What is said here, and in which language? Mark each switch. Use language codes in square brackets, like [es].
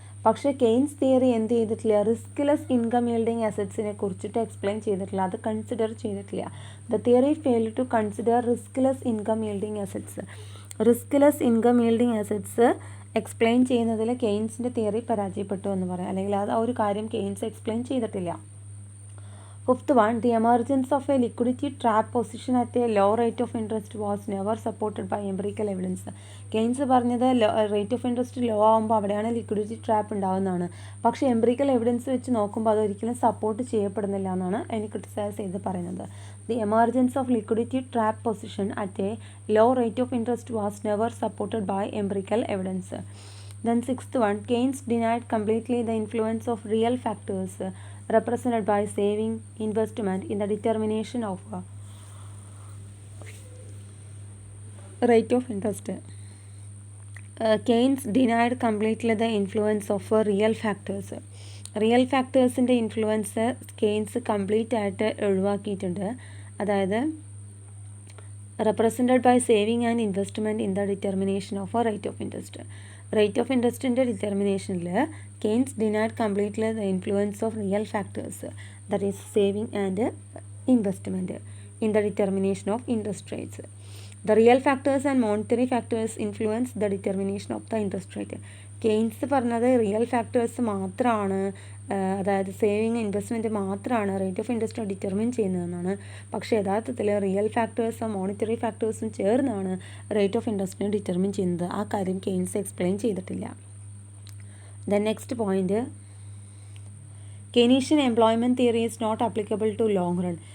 [ml] പക്ഷേ Keynes theory എന്ത് ചെയ്തിട്ടില്ല, റിസ്ക്ലെസ് ഇൻകം ഈൽഡിംഗ് അസറ്റ്സിനെ കുറിച്ചിട്ട് എക്സ്പ്ലെയിൻ ചെയ്തിട്ടില്ല. അത് കൺസിഡർ ചെയ്തിട്ടില്ല. [en] The theory failed to consider riskless income yielding assets. [ml] Riskless income yielding assets explain ചെയ്യുന്നതിൽ കെയ്ൻസിൻ്റെ തിയറി പരാജയപ്പെട്ടു എന്ന് പറയാം. അല്ലെങ്കിൽ അത് ആ ഒരു കാര്യം കെയ്ൻസ് എക്സ്പ്ലെയിൻ ചെയ്തിട്ടില്ല. [en] Fifth one, the emergence of a liquidity trap position at a low rate of interest was never supported by empirical evidence. [ml] Keynes പറഞ്ഞത് റേറ്റ് ഓഫ് ഇൻട്രസ്റ്റ് ലോ ആകുമ്പോൾ അവിടെയാണ് ലിക്വിഡിറ്റി ട്രാപ്പ് ഉണ്ടാകുന്നതാണ്. പക്ഷേ എംപിറിക്കൽ എവിഡൻസ് വെച്ച് നോക്കുമ്പോൾ അതൊരിക്കലും support ചെയ്യപ്പെടുന്നില്ല എന്നാണ് അതിന് ക്രിട്ടിസൈസ് ചെയ്ത് പറയുന്നത്. [en] The emergence of liquidity trap position at a low rate of interest was never supported by empirical evidence. Then sixth one, Keynes denied completely the influence of real factors represented by saving investment in the determination of rate of interest. Keynes denied completely the influence of real factors. [ml] Real ഫാക്ടേഴ്സിൻ്റെ influence Keynes complete ആയിട്ട് ഒഴിവാക്കിയിട്ടുണ്ട്. അതായത് [en] Represented by saving and investment in the determination of rate of interest. Rate of ഇൻട്രസ്റ്റിൻ്റെ ഡിറ്റർമിനേഷനിൽ Keynes denied completely the influence of real factors, that is saving and investment in the determination of interest rates. The real factors and monetary factors influence the determination of the interest rate. [ml] Keynes പറഞ്ഞത് real factors മാത്രമാണ്, അതായത് saving investment മാത്രമാണ് rate of interest determine ചെയ്യുന്നതെന്നാണ്. പക്ഷേ യഥാർത്ഥത്തിൽ real ഫാക്ടേഴ്സും monetary ഫാക്ടേഴ്സും ചേർന്നാണ് rate of ഇൻട്രസ്റ്റിനെ determine ചെയ്യുന്നത്. ആ കാര്യം കെയ്ൻസ് എക്സ്പ്ലെയിൻ ചെയ്തിട്ടില്ല. [en] Then next point, Keynesian employment theory is not applicable to long run.